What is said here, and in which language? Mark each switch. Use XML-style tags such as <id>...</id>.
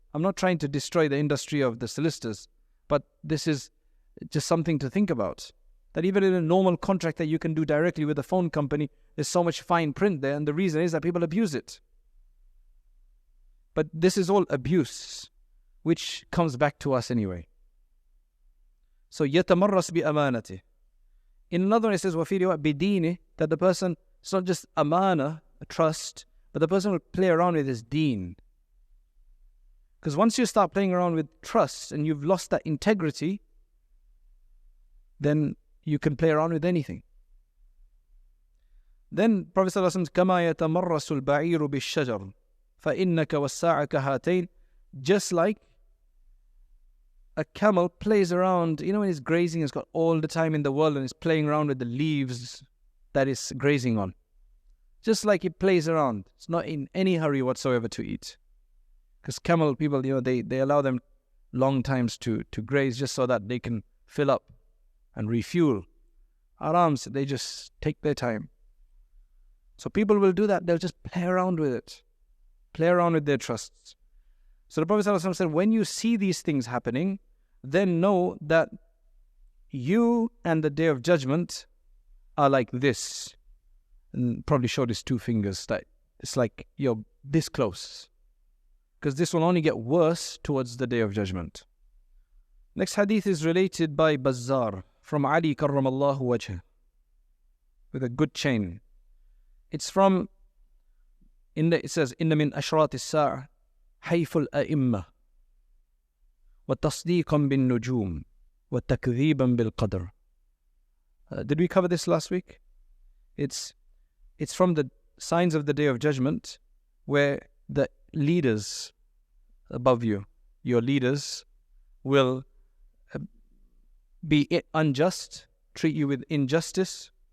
<en>I'm not trying to destroy the industry of the solicitors, but this is just something to think about. That even in a normal contract that you can do directly with a phone company, there's so much fine print there, and the reason is that people abuse it. But this is all abuse, which comes back to us anyway. So,</en> <ar>يَتَمَرَّسْ بِأَمَانَتِهِ.</ar> <en>In another one it says,</en> <ar>وَفِي رِوَايَةٍ بِدِينِهِ,</ar> <en>that the person, it's not just amana, a trust, but the person will play around with his deen. Because once you start playing around with trust and you've lost that integrity, then you can play around with anything. Then Prophet ﷺ says,</en> <ar>كَمَا يَتَمَرَّسُ الْبَعِيرُ بِالشَّجَرِ فَإِنَّكَ وَالسَّاعَ كَهَاتَيْنِ.</ar> <en>Just like a camel plays around, when he's grazing, he's got all the time in the world and he's playing around with the leaves that is grazing on. Just like he plays around. It's not in any hurry whatsoever to eat. Because camel people, they allow them long times to graze just so that they can fill up and refuel. Arams, they just take their time. So people will do that. They'll just play around with it. Play around with their trusts. So the Prophet ﷺ said, when you see these things happening, then know that you and the Day of Judgment are like this. And probably showed his two fingers. That it's like you're this close. Because this will only get worse towards the Day of Judgment. Next hadith is related by Bazzar from Ali karramallahu wajhah, with a good chain. It's from, it says,</en> <ar>إِنَّ مِنْ أَشْرَاطِ السَّاعَةِ حَيْفُ الْأَئِمَّةِ وَتَصْدِيقًا بِالنُّجُومِ وَتَكْذِيبًا بِالْقَدْرِ.</ar> <en>Did we cover this last week? It's from the signs of the Day of Judgment, where the leaders above you, your leaders, will be unjust, treat you with injustice.</en>